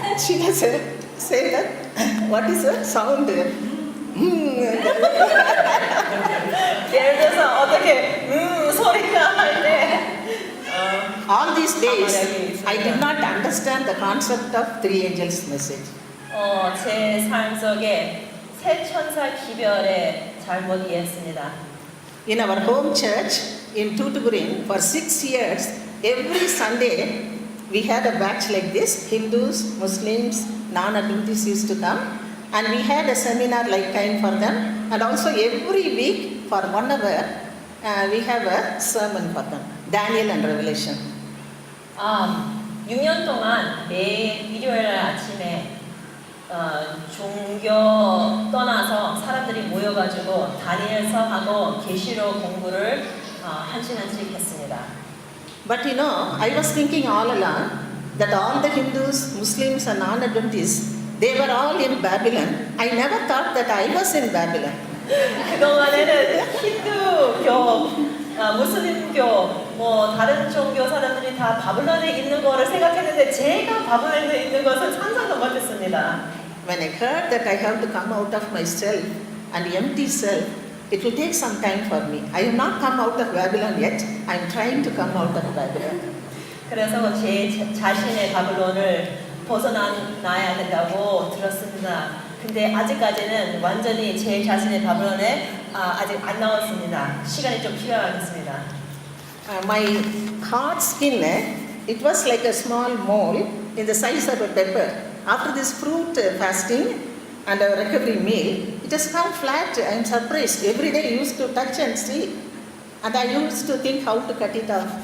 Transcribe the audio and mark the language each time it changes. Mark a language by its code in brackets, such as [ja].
[en] she can say that what is the sound? [ko] 예를 들어서 어떻게 소리가 할 때 [en] all these days I did not understand the concept of three angels message. [ko] 제 삶 속에 세 천사 기별에 잘못 이해했습니다. [en] In our home church in Tuticorin for 6 years, every Sunday we had a batch like this. Hindus, Muslims, non-Adventists used to come. And we had a seminar like kind for them. And also every week for 1 hour, we have a sermon for them. Daniel and Revelation. [ko] 6년 동안 매일 일요일 아침에 종교 떠나서 사람들이 모여가지고 다니엘서하고 계시록 공부를 한 시간씩 했습니다. [en] But I was thinking all along that all the Hindus, Muslims and non-Adventists, they were all in Babylon. I never thought that I was in Babylon. [ko] 그동안에는 힌두교, 무슬림교, 뭐 다른 종교 사람들이 다 바벨론에 있는 거를 생각했는데 제가 바벨론에 있는 것은 상상도 못했습니다. [en] When I heard that I have to come out of myself and empty self, it will take some time for me. I have not come out of Babylon yet. I am trying to come out of Babylon. [ko] 그래서 제 자신의 바벨론을 벗어나야 된다고 들었습니다. 근데 아직까지는 완전히 제 자신의 바벨론에 아직 안 나왔습니다. 시간이 좀 필요하겠습니다. [en] My heart skin, it was like a small mole in the size of a pepper. After this fruit fasting and a recovery meal, it has come flat. I am surprised. Every day I used to touch and see. And I used to think how to cut it off.